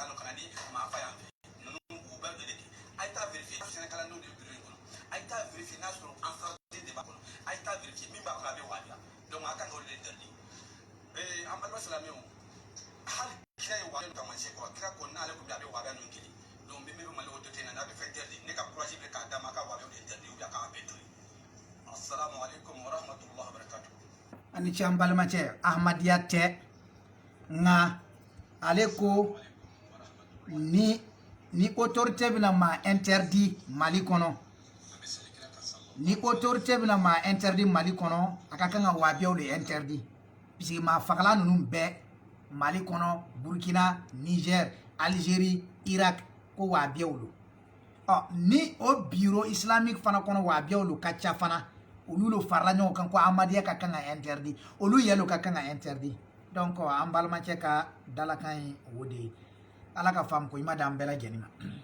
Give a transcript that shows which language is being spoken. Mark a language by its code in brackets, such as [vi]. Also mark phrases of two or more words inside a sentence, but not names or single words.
[bm] nɔ ka na ni maa fa yan fɛ ninnu u bɛ de kɛ a ye taa vérifier sɛnɛkalandenw de bureau in kɔnɔ a ye taa vérifier n'a sɔrɔ ansariden de b'a kɔnɔ a ye taa vérifier min b'a kɔnɔ a bɛ wahabiya donc a kan k'olu de interdit an balima silamɛw hali kira ye wahabiya taamasiyɛn kɔrɔ kira ko n'ale ko bi a bɛ wahabiya ninnu kelen donc min bɛ Mali autorité in na n'a bɛ fɛ interdit ne ka courage bɛ k'a d'a ma a ka wahabiyaw de interdit [fr] ou bien [bm] a k'a bɛɛ to yen [ar] السلام عليكم ورحمة الله وبركاته [bm] ani ci an balimacɛ ahmadiya tɛ nka ale ko ni autorité bɛna maa interdit mali kɔnɔ ni autorité bɛna maa interdit mali kɔnɔ a ka kan ka wabiyaw de interdit puisque maa fagala ninnu bɛɛ mali kɔnɔ burkina niger algérie irak ko wabiyaw do ni o [fr] bureau islamique [bm] fana kɔnɔ wabiyaw do ka ca fana olu lo farala ɲɔgɔn kan ko amadiya ka kan ka interdit olu yɛlɛ ka kan ka interdit donc an balimacɛ ka dalakan ye o de ye ala ka faamu ko i ma da an bɛɛ lajɛlen ma